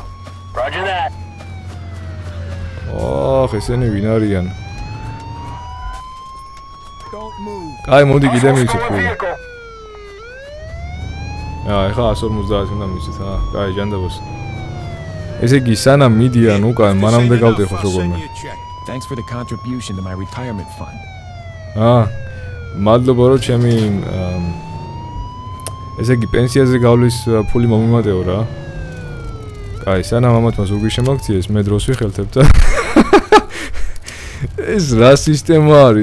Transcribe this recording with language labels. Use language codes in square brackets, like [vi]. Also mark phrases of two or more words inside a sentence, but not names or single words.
[ka] აახ ესენი ვინ არიან? აი მოდი კიდე მივიცეთ ფული. ეხა 150 უნდა მივიცეთ კაი ჯანდაბოს. ესე იგი სანამ მიდიან უკან მანამდე გავტეხოთ როგორმე. [en] Thanks for the contribution to my retirement fund. [ka] მადლობა რომ ჩემი ესე იგი პენსიაზე გავლის ფული მომიმატეო რა. კაი სანამ ამათმა ზურგი შემოგციეს მე დროს ვიხელთებ და ეს რა სისტემა არის?